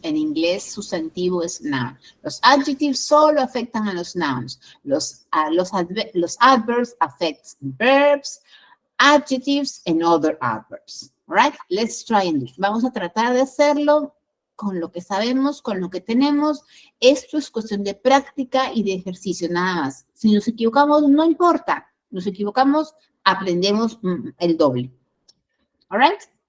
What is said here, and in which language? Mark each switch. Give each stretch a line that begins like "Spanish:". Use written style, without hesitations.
Spanish: En inglés, sustantivo es noun. Los adjectives solo afectan a los nouns.
English: Los adverbs affect verbs, adjectives, and other adverbs. All right? Let's try and do it.
Spanish: Vamos a tratar de hacerlo con lo que sabemos, con lo que tenemos. Esto es cuestión de práctica y de ejercicio, nada más. Si nos equivocamos, no importa. Nos equivocamos, aprendemos el doble.
English: All right?